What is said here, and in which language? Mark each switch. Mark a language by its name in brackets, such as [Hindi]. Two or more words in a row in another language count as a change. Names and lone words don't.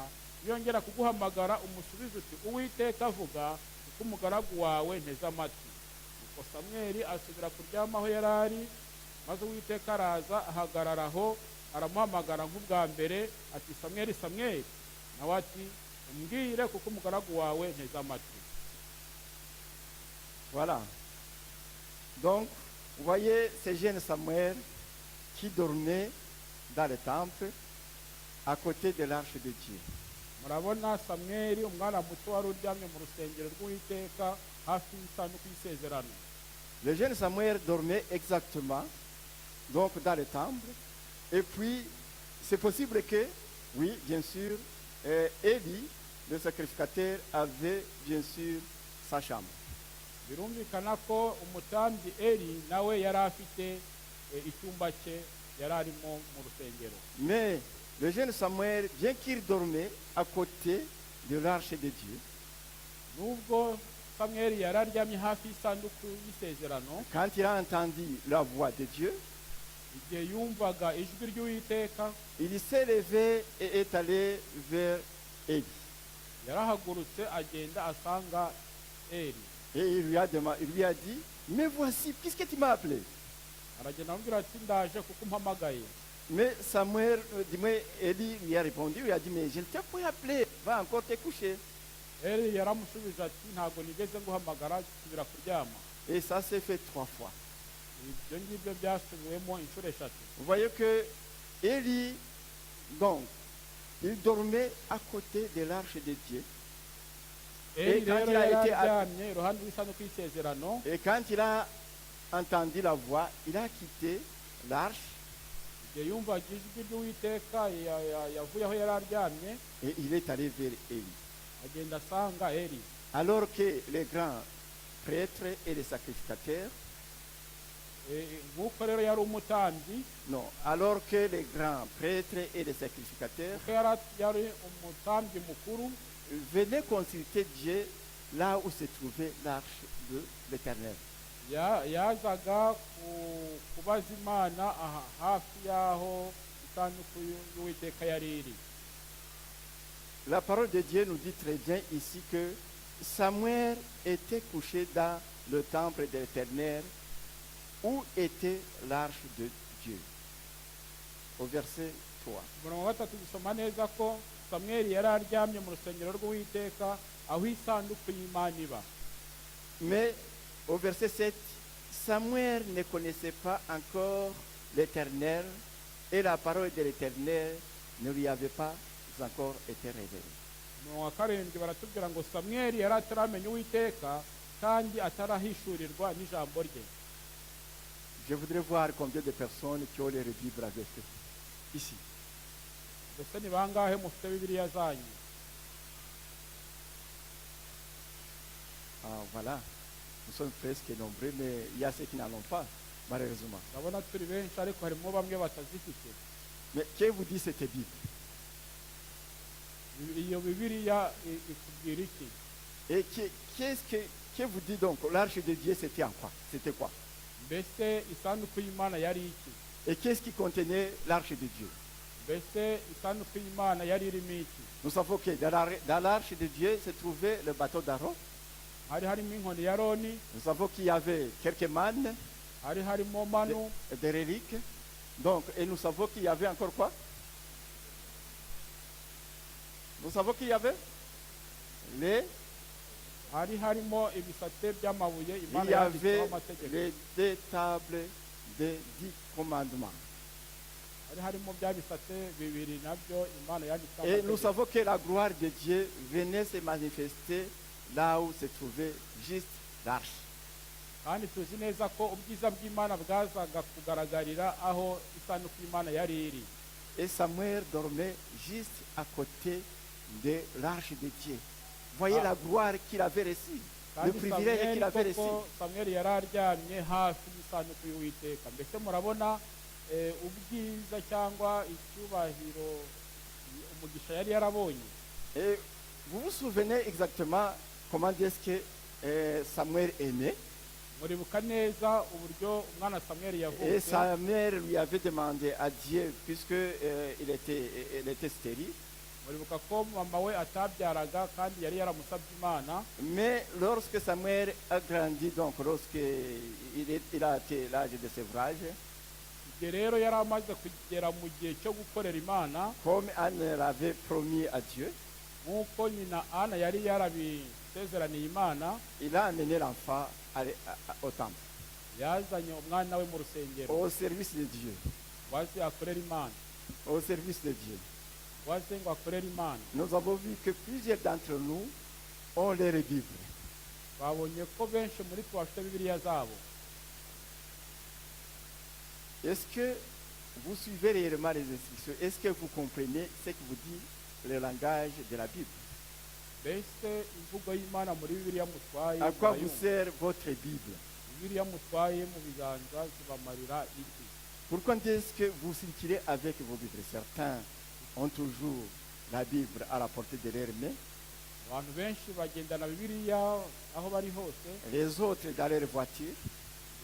[Kinyarwanda] yongera kuguhamagara umusubize uti uwiteka avuga, kuko umugaragu wawe nteze amatwi. nuko samweli asubira kuryama aho yari ari. maze uwiteka araza ahagarara aho, aramuhamagara nk'ubwa mbere ati samweli, samweli. nawe ati umbwire, kuko umugaragu wawe nteze amatwi. [French] Voilà. Donc, vous voyez ce jeune Samuel qui dormait dans le temple à côté de l'arche de Dieu. [Kinyarwanda] murabona samweli, umwana muto wari uryamye mu rusengero rw'uwiteka hafi y'isanduku y'isezerano. [French] Le jeune Samuel dormait exactement donc dans le temple. Et puis, c'est possible que, oui, bien sûr, Élie, le sacrificateur, avait bien sûr sa chambre. [Kinyarwanda] birumvikana ko umutambyi Eli nawe yari afite icyumba cye yari arimo mu rusengero. [French] Mais le jeune Samuel, bien qu'il dormait à côté de l'arche de Dieu, [Kinyarwanda] nubwo samweli yari aryamye hafi y'isanduku y'isezerano, [French] quand il a entendu la voix de Dieu, [Kinyarwanda] igihe yumvaga ijwi ry'uwiteka [French] il s'est levé et est allé vers Élie. [Kinyarwanda] yarahagurutse agenda asanga eri [French] Et il lui a dit, mais voici, puisque tu m'as appelé. [Kinyarwanda] aragenda amubwira ati ndaje kuko umpamagaye. [French] Mais Samuel, mais Élie lui a répondu, il a dit, mais je ne t'ai pas appelé, va encore te coucher. [Kinyarwanda] eri yaramusubije ati ntabwo nigeze nguhamagara, subira kuryama. [French] Et ça s'est fait 3 fois. [Kinyarwanda] ibyo ngibyo byasubiwemo inshuro eshatu. [French] Vous voyez que Élie, donc, il dormait à côté de l'arche de Dieu. [Kinyarwanda] eri [French] quand [Kinyarwanda] rero [French] il a [Kinyarwanda] yari [French] été [Kinyarwanda] aryamye iruhande rw'isanduku y'isezerano, [French] Et quand il a entendu la voix, il a quitté l'arche [Kinyarwanda] igihe yumvaga ijwi ry'uwiteka yavuye aho yari aryamye [French] et il est allé vers Élie. [Kinyarwanda] agenda asanga eri. [French] Alors que les grands prêtres et les sacrificateurs, [Kinyarwanda] nk'uko rero yari umutambyi, [French] non, alors que les grands prêtres et les sacrificateurs [Kinyarwanda] kuko yari umutambyi mukuru, [French] venaient consulter Dieu là où se trouvait l'arche de l'Éternel. [Kinyarwanda] yazaga kubaza imana hafi y'aho isanduku y'uwiteka yari iri. [French] La parole de Dieu nous dit très bien ici que Samuel était couché dans le temple de l'Éternel où était l'arche de Dieu. Au verset 3. [Kinyarwanda] umurongo wa gatatu dusoma neza ko samweli yari aryamye mu rusengero rw'uwiteka aho isanduku y'imana iba. [French] Mais au verset 7, Samuel ne connaissait pas encore l'Éternel et la parole de l'Éternel ne lui avait pas encore été révélée. [Kinyarwanda] umurongo wa karindwi baratubwira ngo samweli yari ataramenya uwiteka kandi atarahishurirwa n'ijambo rye. [French] Je voudrais voir combien de personnes qui ont les Bibles avec eux. Ici. [Kinyarwanda] mbese ni bangahe mufite bibiliya zanyu? [French] Ah, voilà. Nous sommes presque nombreux, mais il y a ceux qui n'en ont pas, malheureusement. [Kinyarwanda] ndabona turi benshi ariko harimo bamwe batazifite. [French] Mais que vous dit cette Bible? [Kinyarwanda] iyo bibiliya ikubwira iki? [French] Et que vous dit donc l'arche de Dieu, c'était en quoi? C'était quoi? [Kinyarwanda] mbese isanduku y'imana yari iki? [French] Et qu'est-ce qui contenait l'arche de Dieu? [Kinyarwanda] mbese isanduku y'imana yari irimo iki? [French] Nous savons que dans l'arche de Dieu se trouvait le bateau d'Aaron. [Kinyarwanda] hari harimo inkoni ya roni, [French] Nous savons qu'il y avait quelques mannes, [Kinyarwanda] hari harimo manu, [French] des reliques. Donc, et nous savons qu'il y avait encore quoi? Nous savons qu'il y avait les... [Kinyarwanda] hari harimo ibisate by'amabuye [French] Il [Kinyarwanda] imana [French] y [Kinyarwanda] yanditseho [French] avait [Kinyarwanda] amategeko. [French] les 2 tables des 10 commandements. [Kinyarwanda] hari harimo bya bisate bibiri nabyo imana yanditseho [French] Et nous [Kinyarwanda] amategeko. [French] savons que la gloire de Dieu venait se manifester là où se trouvait juste l'arche. [Kinyarwanda] kandi tuzi neza ko ubwiza bw'imana bwazaga kugaragarira aho isanduku y'imana yari iri. [French] Et Samuel dormait juste à côté de l'arche de Dieu. Voyez la gloire qu'il avait reçue, le [Kinyarwanda] kandi [French] privilège qu'il avait reçu. [Kinyarwanda] samweli yari aryamye hafi y'isanduku y'uwiteka. mbese murabona ubwiza cyangwa icyubahiro umugisha yari yarabonye. [French] Et vous vous souvenez exactement comment est-ce que Samuel est né? [Kinyarwanda] muribuka neza uburyo umwana samweli [French] Et [Kinyarwanda] yavutse. [French] Samuel lui avait demandé à Dieu, puisque il était stérile. [Kinyarwanda] muribuka ko mama we atabyaraga kandi yari yaramusabye imana. [French] Mais lorsque Samuel a grandi, donc lorsque il a été l'âge de sevrage, [Kinyarwanda] igihe rero yari amaze kugera mu gihe cyo gukorera imana, [French] comme Anne l'avait promis à Dieu, [Kinyarwanda] nk'uko nyina ana yari yarabisezeraniye imana, [French] il a amené l'enfant au temple, [Kinyarwanda] yazanye umwana we mu rusengero [French] au service de Dieu, [Kinyarwanda] waze akorera imana, [French] au service de Dieu. [Kinyarwanda] waze ngo akorere imana. [French] Nous avons vu que plusieurs d'entre nous ont leur Bible. [Kinyarwanda] babonye ko benshi muri twe bafite bibiliya zabo. [French] Est-ce que vous suivez réellement les instructions? Est-ce que vous comprenez ce que vous dit le langage de la Bible? [Kinyarwanda] mbese imvugo y'imana muri bibiliya mutwaye [French] À quoi vous [Kinyarwanda] murayumva? [French] sert votre Bible? [Kinyarwanda] bibiliya mutwaye mu biganza zibamarira iki? [French] Pourquoi est-ce que vous circulez avec vos Bibles? Certains ont toujours la Bible à la portée de leurs mains, [Kinyarwanda] abantu benshi bagendana bibiliya aho bari hose, [French] les autres dans leur voiture,